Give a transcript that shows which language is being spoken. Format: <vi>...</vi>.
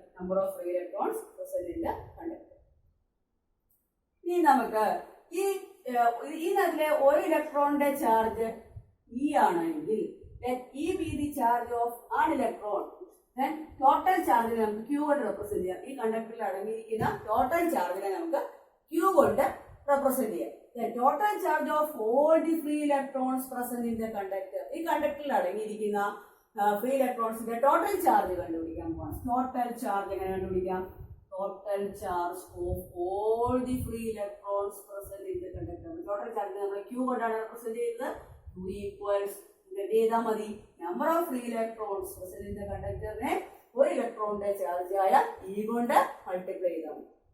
<en>Number of free electrons present in the conductor.</en> <ml>ഇനി നമുക്ക് ഇതിലെ ഒരു ഇലക്ട്രോണിന്റെ ചാർജ് ഇ ആണെങ്കിൽ</ml> <en>E be the charge of an electron.</en> <ml>Total ചാർജിനെ നമുക്ക് ക്യൂ കൊണ്ട് റെപ്രസെന്റ് ചെയ്യാം. ഈ കണ്ടക്ടറിൽ അടങ്ങിയിരിക്കുന്ന ടോട്ടൽ ചാർജിനെ നമുക്ക് ക്യൂ കൊണ്ട്</ml> <en>represent here. The total charge of all the free electrons present in the conductor.</en> <ml>ഈ കണ്ടക്ടറിൽ അടങ്ങിയിരിക്കുന്ന ഫ്രീ ഇലക്ട്രോൺസിന്റെ ടോട്ടൽ ചാർജ് കണ്ടുപിടിക്കാൻ പോകണം.</ml> <en>Total charge എങ്ങനെ കണ്ടുപിടിക്കാം? Total charge of all the free electrons present in the conductor.</en> <ml>Total charge നമ്മൾ Q കൊണ്ടാണ് represent ചെയ്യുന്നത്. Q equals ചെയ്താൽ മതി</ml> <en>number of free electrons present in the</en> <ml>കണ്ടക്ടറിനെ ഒരു ഇലക്ട്രോണിന്റെ ചാർജ് ആയ ഇ കൊണ്ട് മൾട്ടിപ്ലൈ ചെയ്താൽ മതി.</ml>